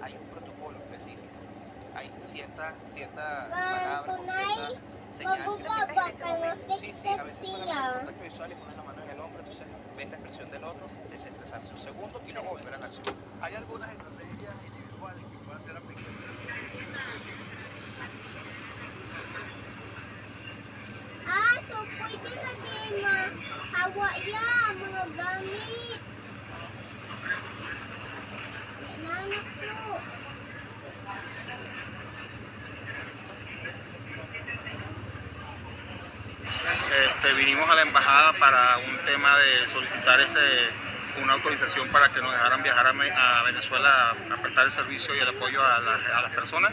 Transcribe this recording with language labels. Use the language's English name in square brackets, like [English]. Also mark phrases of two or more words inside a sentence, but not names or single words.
[Spanish] Hay un protocolo específico, hay ciertas palabras, ciertas señales que se necesitan en ese momento. Sí, a veces solamente contacto visual y poner la mano en el hombro, entonces ves la expresión del otro, desestresarse un segundo y luego volver a la acción. Hay algunas estrategias individuales que puedan ser aplicadas. [Filipino] So pwede na din mahawa mga gamit. Nanak po. [Spanish] Vinimos a la embajada para un tema de solicitar una autorización para que nos dejaran viajar a Venezuela a prestar el servicio y el apoyo a las personas.